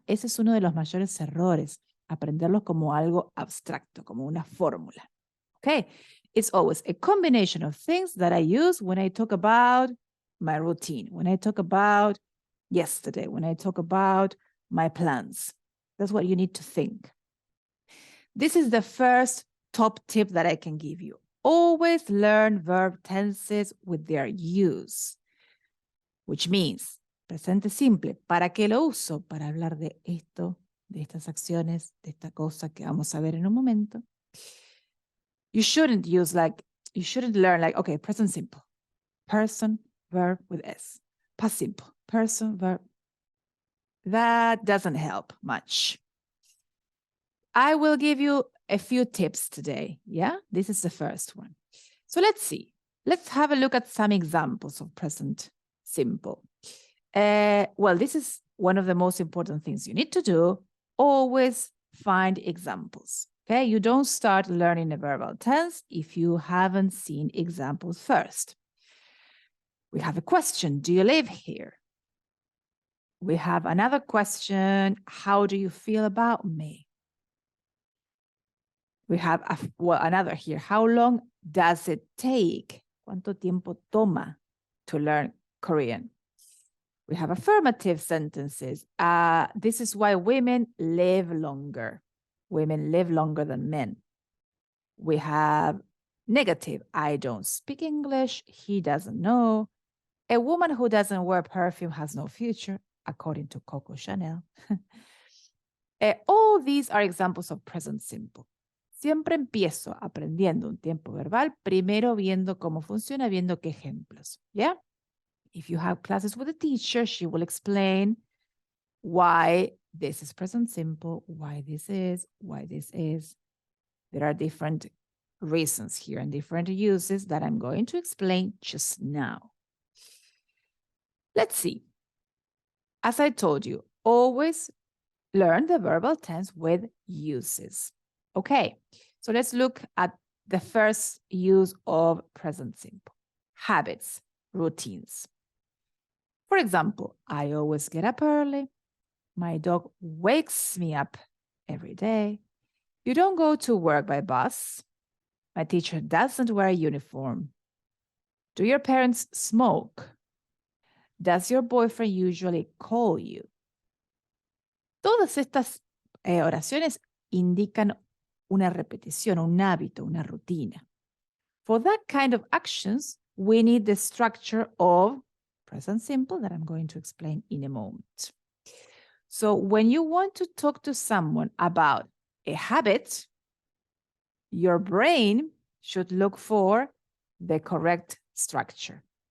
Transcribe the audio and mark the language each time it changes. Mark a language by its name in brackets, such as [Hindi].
[Spanish] Ese es uno de los mayores errores, aprenderlo como algo abstracto, como una fórmula. [English] Okay? It's always a combination of things that I use when I talk about my routine, when I talk about yesterday, when I talk about my plans. That's what you need to think. This is the first top tip that I can give you. Always learn verb tenses with their use, which means [Spanish] presente simple. ¿Para qué lo uso? Para hablar de esto, de estas acciones, de esta cosa que vamos a ver en un momento. [English] You shouldn't learn like, okay, present simple. Person, verb with S. Past simple. Person, verb. That doesn't help much. I will give you a few tips today. Yeah, this is the first one. So let's see. Let's have a look at some examples of present simple. Well, this is one of the most important things you need to do. Always find examples. Okay, you don't start learning a verbal tense if you haven't seen examples first. We have a question. Do you live here? We have another question. How do you feel about me? We have another here. How long does it take? [Spanish] ¿Cuánto tiempo toma [English] to learn Korean? We have affirmative sentences. This is why women live longer. Women live longer than men. We have negative. I don't speak English. He doesn't know. A woman who doesn't wear perfume has no future, according to Coco Chanel. All these are examples of present simple. [Spanish] Siempre empiezo aprendiendo un tiempo verbal, primero viendo cómo funciona, viendo qué ejemplos. ¿Ya? [English] If you have classes with a teacher, she will explain why this is present simple, why this is, why this is. There are different reasons here and different uses that I'm going to explain just now. Let's see. As I told you, always learn the verbal tense with uses. Okay, so let's look at the first use of present simple. Habits, routines. For example, I always get up early. My dog wakes me up every day. You don't go to work by bus. My teacher doesn't wear a uniform. Do your parents smoke? Does your boyfriend usually call you? [Spanish] Todas estas oraciones indican una repetición, un hábito, una rutina. [English] For that kind of actions, we need the structure of present simple that I'm going to explain in a moment. So when you want to talk to someone about a habit, your brain should look for the correct structure.